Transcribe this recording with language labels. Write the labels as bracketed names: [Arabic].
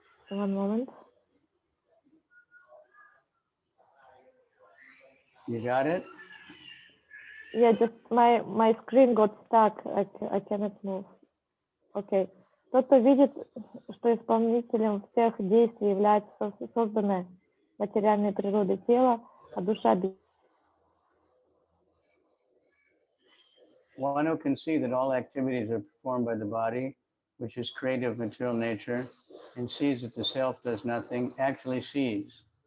[English] One moment. You got it? Yeah, just my screen got stuck. I cannot move. Okay. [Russian] Тот, кто видит, что исполнителем всех действий является созданное материальной природой тело, а душа без... [English] One who can see that all activities are performed by the body, which is created of material nature, and sees that the self does nothing, actually sees.